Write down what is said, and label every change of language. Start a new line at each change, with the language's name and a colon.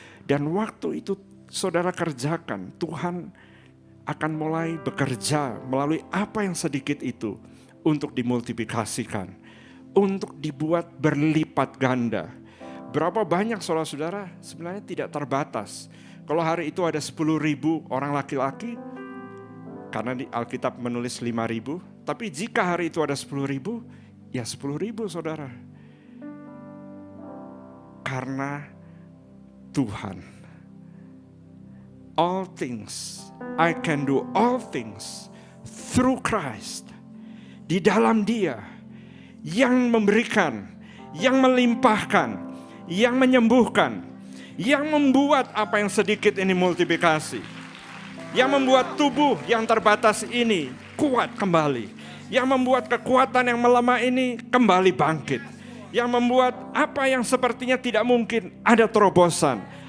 Indonesian: Dan waktu itu saudara kerjakan, Tuhan akan mulai bekerja melalui apa yang sedikit itu untuk dimultiplikasikan, untuk dibuat berlipat ganda. Berapa banyak saudara-saudara sebenarnya tidak terbatas. Kalau hari itu ada 10.000 orang laki-laki, karena di Alkitab menulis 5.000, tapi jika hari itu ada 10.000, ya 10.000 saudara. Karena Tuhan,
English: all things, I can do all things through Christ.
Indonesian: Di dalam Dia yang memberikan, yang melimpahkan, yang menyembuhkan, yang membuat apa yang sedikit ini multiplikasi, yang membuat tubuh yang terbatas ini kuat kembali, yang membuat kekuatan yang melemah ini kembali bangkit, yang membuat apa yang sepertinya tidak mungkin ada terobosan.